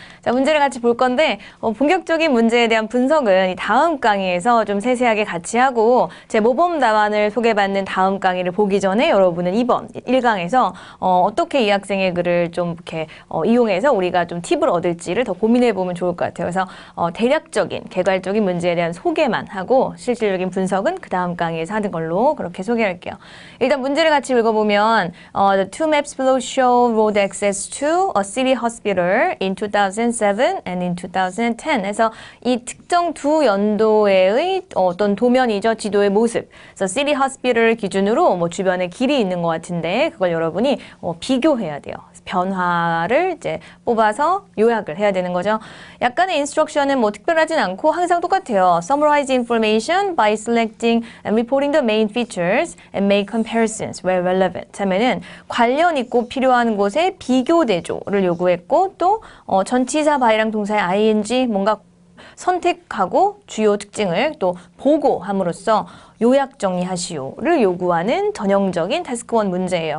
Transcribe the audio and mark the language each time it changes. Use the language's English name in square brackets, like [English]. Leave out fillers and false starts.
[Korean] 자, 문제를 같이 볼 건데 본격적인 문제에 대한 분석은 이 다음 강의에서 좀 세세하게 같이 하고 제 모범 답안을 소개받는 다음 강의를 보기 전에 여러분은 이번 1강에서 어떻게 이 학생의 글을 좀 이렇게 이용해서 우리가 좀 팁을 얻을지를 더 고민해 보면 좋을 것 같아요. 그래서 대략적인, 개괄적인 문제에 대한 소개만 하고 실질적인 분석은 그 다음 강의에서 하는 걸로 그렇게 소개할게요. 일단 문제를 같이 읽어보면 [English] The two maps below show road access to a city hospital in 2007 and in 2010 [Korean] 해서 이 특정 두 연도의 어떤 도면이죠. 지도의 모습. 그래서 city hospital 기준으로 뭐 주변에 길이 있는 것 같은데 그걸 여러분이 비교해야 돼요. 변화를 이제 뽑아서 요약을 해야 되는 거죠. 약간의 인스트럭션은 뭐 특별하진 않고 항상 똑같아요. [English] Summarize information by selecting and reporting the main features and make comparisons where relevant. [Korean] 하면은 관련 있고 필요한 곳에 비교 대조를 요구했고 또 전치사 바이랑 동사의 ing 뭔가 선택하고 주요 특징을 또 보고함으로써 요약 정리하시오를 요구하는 전형적인 타스크 1 문제예요.